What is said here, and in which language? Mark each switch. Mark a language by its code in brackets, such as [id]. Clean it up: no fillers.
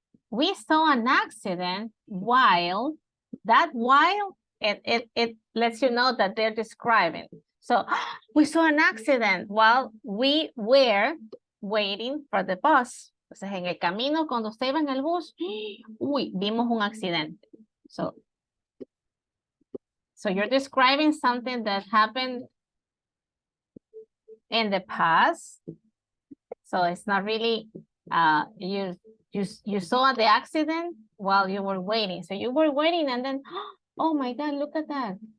[en] We saw an accident while, it lets you know that they're describing. So we saw an accident while we were waiting for the bus. [es] Entonces en el camino, cuando usted iba en el bus, uy, vimos un accidente. [en] So you're describing something that happened in the past. So it's not really, you saw the accident while you were waiting. So you were waiting and then, oh my God, look at that.